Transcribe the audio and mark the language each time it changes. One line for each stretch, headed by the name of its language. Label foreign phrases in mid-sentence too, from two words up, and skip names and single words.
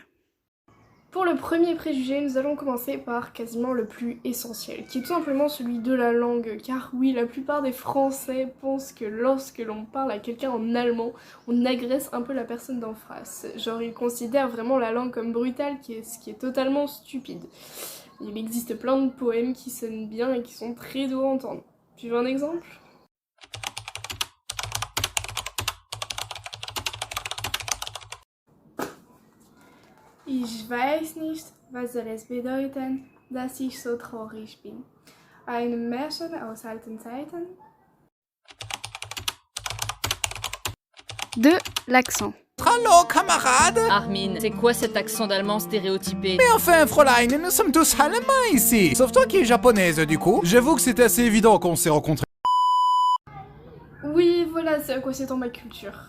French: Pour le premier préjugé, nous allons commencer par quasiment le plus essentiel, qui est tout simplement celui de la langue, car oui, la plupart des Français pensent que lorsque l'on parle à quelqu'un en allemand, on agresse un peu la personne d'en face. Genre, ils considèrent vraiment la langue comme brutale, ce qui est totalement stupide. Il existe plein de poèmes qui sonnent bien et qui sont très doux à entendre. Tu veux un exemple ?
German: Ich weiß nicht, was soll es bedeuten, dass ich so traurig bin. Ein Märchen aus alten Zeiten.
French: 2. L'accent. Hallo, camarade! Armin, c'est quoi cet accent d'allemand stéréotypé? Mais enfin, Fräulein, nous sommes tous allemands ici! Sauf toi qui es japonaise, du coup. J'avoue que c'était assez évident qu'on s'est rencontrés. Oui, voilà, c'est à quoi s'étend ma culture.